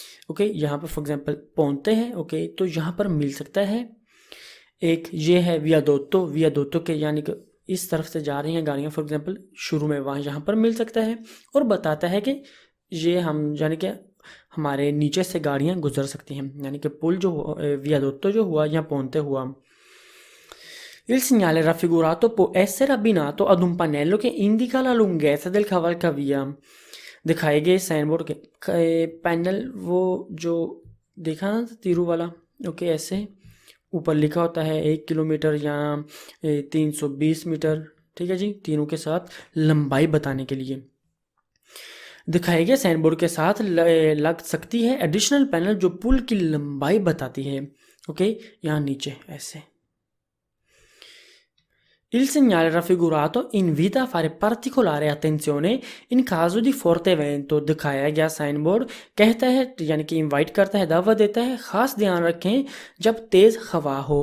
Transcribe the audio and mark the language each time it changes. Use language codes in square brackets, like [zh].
[hi] Okay, यहाँ पर for example पोंते हैं। ओके, तो यहाँ पर मिल सकता है एक ये है वियादोत्तो के, यानी कि इस तरफ से जा रही हैं गाड़ियाँ फॉर एग्जांपल शुरू में, वहाँ यहाँ पर मिल सकता है और बताता है कि ये हम यानी कि हमारे नीचे से गाड़ियाँ गुजर सकती हैं, यानी कि पुल जो वियादोत्तो जो हुआ या पोंते हुआ। [it] Il segnale raffigurato può essere abbinato ad un pannello che indica la lunghezza del cavalcavia। [hi] दिखाए गए साइन बोर्ड के पैनल, वो जो देखा ना तीरू वाला, ओके, ऐसे ऊपर लिखा होता है 1 किलोमीटर या 320 मीटर, ठीक है जी, तीनों के साथ लंबाई बताने के लिए दिखाए गए साइन बोर्ड के साथ लग सकती है एडिशनल पैनल जो पुल की लंबाई बताती है। ओके, यहाँ नीचे ऐसे [it] Il segnale raffigurato invita a fare particolare attenzione in caso di forte vento। [hi] दिखाया गया साइन बोर्ड कहता है, यानी कि इनवाइट करता है, दावत देता है, ख़ास ध्यान रखें जब तेज़ हवा हो।